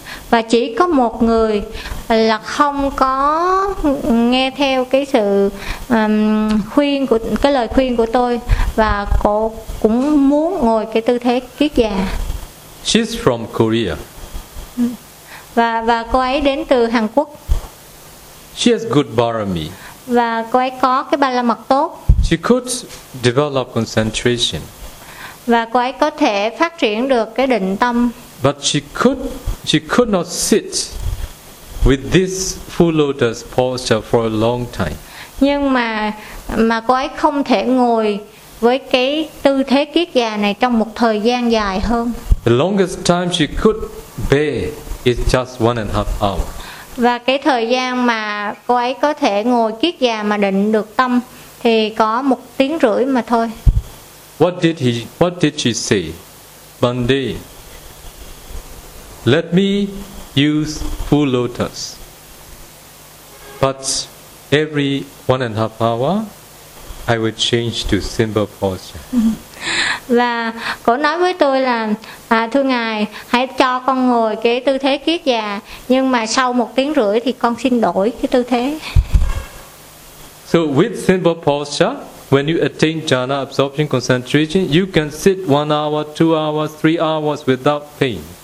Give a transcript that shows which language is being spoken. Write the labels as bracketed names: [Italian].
[Vietnamese] Và chỉ có một người là không có nghe theo cái sự khuyên của cái lời khuyên của tôi, và cô cũng muốn ngồi cái tư thế kiết già. [English] She's from Korea. [Vietnamese] Và cô ấy đến từ Hàn Quốc. [English] She has good barami. [Vietnamese] Và cô ấy có cái ba la mật tốt. [English] She could develop concentration. [Vietnamese] Và cô ấy có thể phát triển được cái định tâm. [English] But she could not sit with this full lotus posture for a long time. [Vietnamese] Nhưng mà cô ấy không thể ngồi với cái tư thế kiết già này trong một thời gian dài hơn. [English] The longest time she could bear is just 1.5 hours. [Vietnamese] Và cái thời gian mà cô ấy có thể ngồi kiết già mà định được tâm thì có 1.5 tiếng mà thôi. [English] What did she say? Bande, let me use full lotus. But every 1.5 hours, I will change to simple posture. [Vietnamese] Và cô nói với tôi là thưa ngài, hãy cho con ngồi cái tư thế kiết già, nhưng mà sau 1.5 tiếng thì con xin đổi cái tư thế. [English] So with simple posture, when you attain jhana absorption concentration, you can sit 1 hour, 2 hours, 3 hours without pain.